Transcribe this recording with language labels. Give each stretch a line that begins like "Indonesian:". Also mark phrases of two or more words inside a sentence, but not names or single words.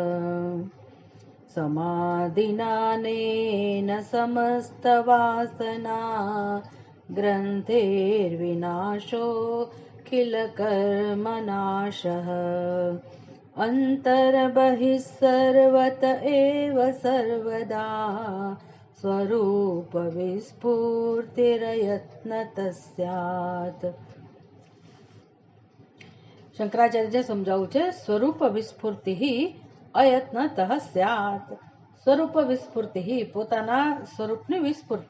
Sanskrit: समाधिनानेन समस्तवासना ग्रन्थेर्विनाशो किल कर्मनाशः अन्तर्बहिः सर्वत एव सर्वदा स्वरूप विस्फूर्तिरयत्नत स्यात.
Gujarati: શંકરાચાર્ય સમજાવું છે
Sanskrit: स्वरूप विस्फूर्ति अयत्नत स्यात.
Gujarati: સ્વરૂપ વિસ્ફૂર્તિ પોતાના સ્વરૂપની વિસ્ફૂર્તિ.